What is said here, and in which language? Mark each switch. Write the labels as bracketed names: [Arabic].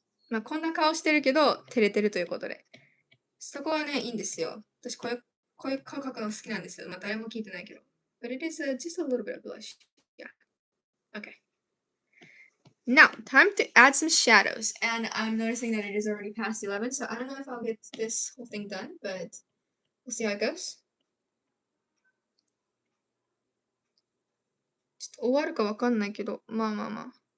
[Japanese] まあこんな顔してるけど、照れてるということで。そこはね、いいんですよ。私こういう顔描くの好きなんですよ。まあ誰も聞いてないけど。 [English] But it is just a little bit of blush. Yeah. Okay. Now, time to add some shadows. And I'm noticing that it is already past 11, so I don't know if I'll get this whole thing done, but we'll see how it goes. [Japanese] ちょっと終わるかわかんないけど、まあまあまあ。